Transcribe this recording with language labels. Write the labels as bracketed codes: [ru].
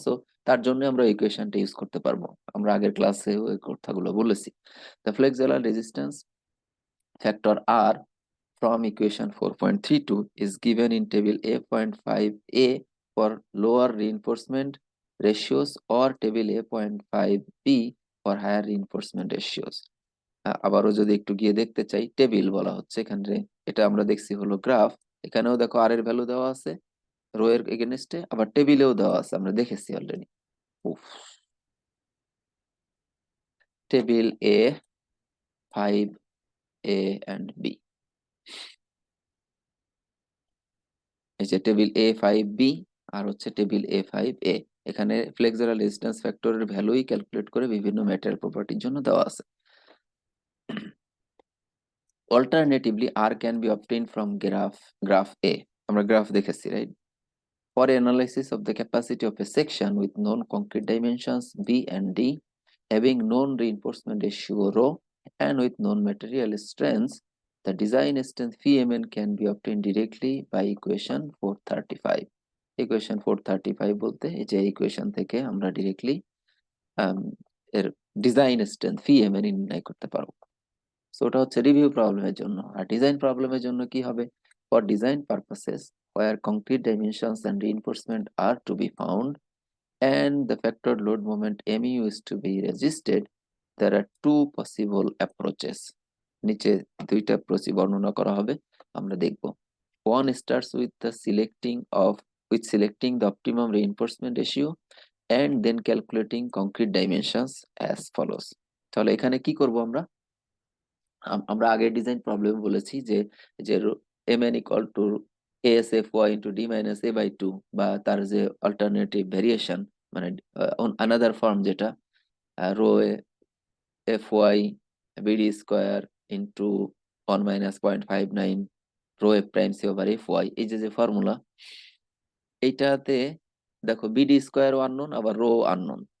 [bn] So তার জন্য আমরা ইকুয়েশনটা ইউজ করতে পারবো। আমরা আগের ক্লাসে ওই কথাগুলো বলেছি। [en] The flexural resistance factor R from equation 4.32 is given in table A.5a for lower reinforcement ratios or table A.5b for higher reinforcement ratios. [bn] আবারও যদি একটু গিয়ে দেখতে চাই, টেবিল বলা হচ্ছে এখানে, এটা আমরা দেখছি হলো গ্রাফ। এখানেও দেখো আর এর ভ্যালু দেওয়া আছে রো এর এগেনস্টে, আবার টেবিলেও দেওয়া আছে, আমরা দেখেছি already. Table A5a and B, এই যে টেবিল A5b আর হচ্ছে টেবিল A5a, এখানে ফ্লেক্সুরাল রেজিস্ট্যান্স ফ্যাক্টরের ভ্যালুই ক্যালকুলেট করে বিভিন্ন ম্যাটেরিয়াল প্রপার্টির জন্য দেওয়া আছে। [en] alternatively R can be obtained from graph A, [bn] আমরা গ্রাফ দেখেছি, [en] Right? For analysis of the capacity of a section with known concrete dimensions B and D, having known reinforcement ratio rho, and with known material strengths, the design strength Vmn can be obtained directly by equation 435. [bn] Equation 435 বলতে এই যে equation থেকে আমরা directly এর design strength Vmn নির্ণয় করতে পারবো। So ওটা হচ্ছে রিভিউ প্রবলেমের জন্য। আর ডিজাইন প্রবলেমের জন্য কি হবে? [en] For design purposes where concrete dimensions and reinforcement are to be found and the factored load moment mu is to be resisted, there are two possible approaches. [bn] নিচে দুইটা অ্যাপ্রোচ বর্ণনা করা হবে, আমরা দেখব। [en] One starts with selecting the optimum reinforcement ratio and then calculating concrete dimensions as follows. [bn] তাহলে এখানে কি করব আমরা? আমরা আগের ডিজাইন প্রবলেম বলেছি যে যে mn equal to ASFY into D minus A by two, বা তার যে অল্টারনেটিভ ভেরিয়েশন, মানে আনাদার ফর্ম যেটা rho FY BD square into 1 - 0.59 rho F prime C over FY, এই যে যে ফর্মুলা, এইটাতে দেখো বিডি স্কোয়ার আননোন, আবার রো আননোন।